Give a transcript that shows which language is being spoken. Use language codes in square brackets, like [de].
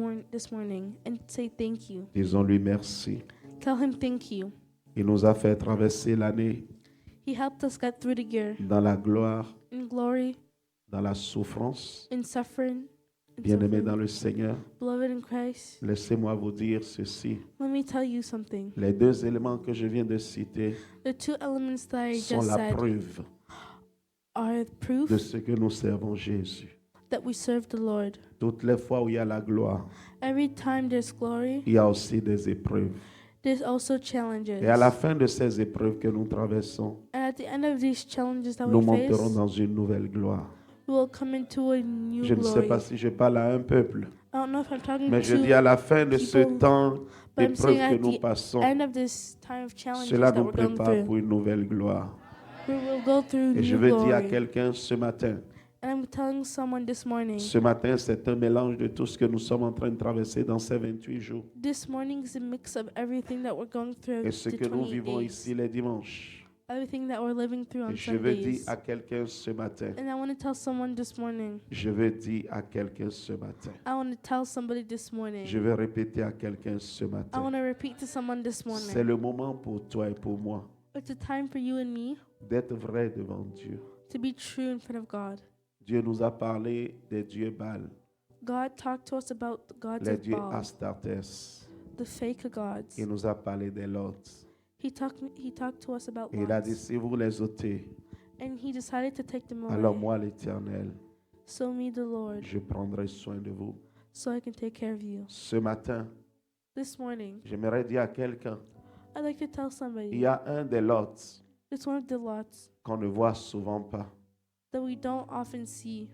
[en] this morning and say thank you. [fr] Disons-lui merci. [en] Tell him thank you. [fr] Il nous a fait traverser l'année [en] He helped us get through the year [fr] dans la gloire, [en] in glory, [fr] dans la souffrance. [en] in suffering, [fr] Bien-aimés dans le Seigneur, [en] beloved in Christ. [fr] laissez-moi vous dire ceci. [en] Let me tell you something. [fr] Les 2 éléments que je viens de citer [en] The 2 elements that I [fr] sont [en] just [fr] la [en] said [fr] preuve [en] are proof [fr] de ce que nous servons Jésus. [en] that we serve the Lord. [fr] Toutes les fois où il y a la gloire, [en] Every time there's glory, [fr] il y a aussi des épreuves. [en] there's also challenges. [fr] Et à la fin de ces épreuves que nous traversons, [en] And at the end of these challenges that [fr] nous [en] we face, [fr] monterons dans une nouvelle gloire. [en] we will come into a new [fr] Je ne sais [en] glory. [fr] pas si je parle à un peuple, [en] I don't know if I'm talking [fr] mais je dis [en] to [fr] à la fin de ce [en] people, [fr] temps [en] but I'm saying [fr] d'épreuves que [en] at [fr] nous [en] the [fr] passons, [en] end of this time of challenges [fr] cela [en] that [fr] nous [en] we're going [fr] prépare [en] through, [fr] pour une nouvelle gloire. [en] we will go through [fr] Et je [en] new [fr] veux dire à [en] glory. [fr] quelqu'un ce matin, [en] And I'm telling someone this morning, [fr] ce matin c'est un mélange de tout ce que nous sommes en train de traverser dans ces 28 jours [en] this morning is a mix of everything that we're going through [fr] et ce [en] the [fr] que nous [en] 28 [fr] vivons [en] days, [fr] ici les dimanches. [en] everything that we're living through on [fr] Et je veux dire [en] Sundays. [fr] à quelqu'un ce matin, [en] And I want to tell someone this morning, [fr] je veux dire à quelqu'un ce matin, [en] I want to tell somebody this morning, [fr] je veux répéter à quelqu'un ce [en] I [fr] matin, [en] want to repeat to someone this [fr] c'est [en] morning, [fr] le moment pour toi et pour moi [en] it's a time for you and me [fr] d'être vrai devant Dieu. [en] to be true in front of God. [fr] Dieu nous a parlé des dieux Baal, [en] God talked to us about the gods [fr] les [en] of [fr] dieux [en] Baal, [fr] Astartés. [en] the fake gods. [fr] Il nous a parlé des Lots. [en] He talked to us about [fr] Et il a dit, [en] lots, [fr] si vous les ôtez, [en] and he decided to take them [fr] alors [en] away. [fr] moi l'Éternel, [en] So me, the Lord, [fr] je prendrai soin de vous. [en] so I can take care of you. [fr] Ce matin, [en] This morning, [fr] j'aimerais dire à quelqu'un, [en] I'd like to tell [fr] il [en] somebody, [fr] y a un des Lots [en] it's one of the lots [fr] qu'on ne voit souvent pas, [en] that we don't often see,